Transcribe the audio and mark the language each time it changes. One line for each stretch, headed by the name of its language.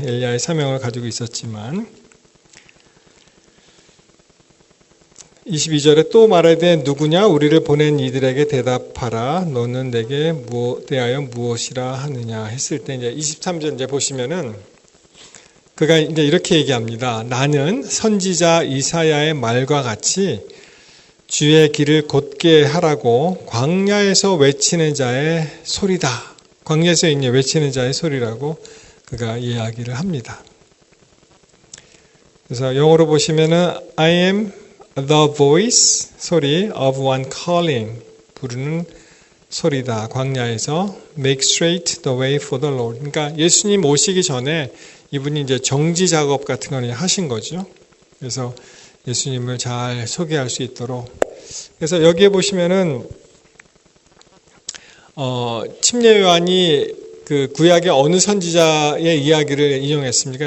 Korean: 엘리야의 사명을 가지고 있었지만 22절에 또 말하되 누구냐 우리를 보낸 이들에게 대답하라 너는 내게 대하여 무엇이라 하느냐 했을 때 이제 23절 이제 보시면은 그가 이제 이렇게 얘기합니다. 나는 선지자 이사야의 말과 같이 주의 길을 곧게 하라고 광야에서 외치는 자의 소리다. 광야에서 이제 외치는 자의 소리라고 그가 이야기를 합니다. 그래서 영어로 보시면은
English: I am the voice,
Korean: 소리
English: of one calling,
Korean: 부르는 소리다.
English: 광야에서 make straight the way for the Lord.
Korean: 그러니까 예수님 오시기 전에 이분이 이제 정지 작업 같은 걸 하신 거죠. 그래서 예수님을 잘 소개할 수 있도록. 그래서 여기에 보시면은 침례 요한이 그 구약의 어느 선지자의 이야기를 인용했습니까?